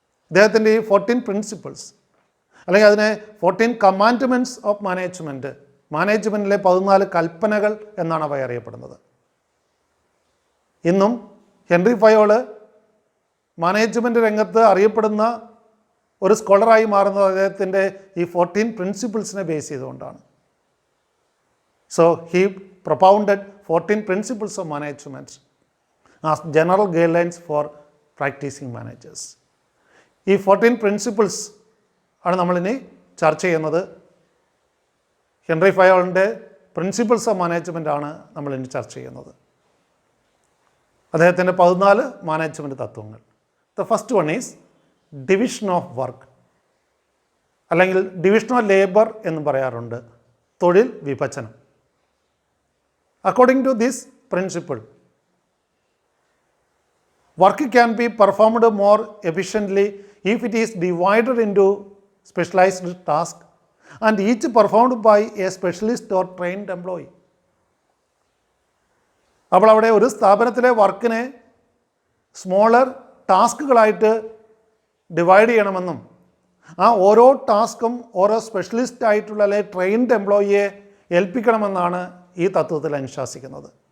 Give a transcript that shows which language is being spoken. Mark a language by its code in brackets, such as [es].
[ml] അദ്ദേഹത്തിൻ്റെ ഈ 14 പ്രിൻസിപ്പിൾസ് അല്ലെങ്കിൽ അതിനെ 14 കമാൻഡ്മെൻറ്റ്സ് ഓഫ് മാനേജ്മെൻറ്റ്, മാനേജ്മെൻറ്റിലെ 14 കൽപ്പനകൾ എന്നാണ് അവ അറിയപ്പെടുന്നത്. ഇന്നും ഹെൻറി ഫയോൾ മാനേജ്മെൻറ്റ് രംഗത്ത് അറിയപ്പെടുന്ന ഒരു സ്കോളറായി മാറുന്നത് അദ്ദേഹത്തിൻ്റെ ഈ 14 പ്രിൻസിപ്പിൾസിനെ ബേസ് ചെയ്തുകൊണ്ടാണ്. [en] So he propounded 14 principles of management as general guidelines for practising managers. [ml] ഈ 14 പ്രിൻസിപ്പിൾസ് ആണ് നമ്മളിനി ചർച്ച ചെയ്യുന്നത്. ഹെൻറി ഫയോളിൻ്റെ പ്രിൻസിപ്പിൾസ് ഓഫ് മാനേജ്മെൻ്റ് ആണ് നമ്മളിനി ചർച്ച ചെയ്യുന്നത്. അദ്ദേഹത്തിൻ്റെ 14 മാനേജ്മെൻറ്റ് തത്വങ്ങൾ. [en] the first one is division of work, [ml] അല്ലെങ്കിൽ ഡിവിഷൻ ഓഫ് ലേബർ എന്ന് പറയാറുണ്ട്, തൊഴിൽ വിഭജനം. [en] According to this principle, work can be performed more efficiently if it is divided into specialized tasks and each performed by a specialist or trained employee. [ml] അപ്പോൾ അവിടെ ഒരു സ്ഥാപനത്തിലെ വർക്കിനെ സ്മോളർ ടാസ്കുകളായിട്ട് ഡിവൈഡ് ചെയ്യണമെന്നും ആ ഓരോ ടാസ്കും ഓരോ സ്പെഷ്യലിസ്റ്റ് ആയിട്ടുള്ള അല്ലെങ്കിൽ ട്രെയിൻഡ് എംപ്ലോയിയെ ഏൽപ്പിക്കണമെന്നാണ് ഈ തത്വത്തിൽ അനുശാസിക്കുന്നത്.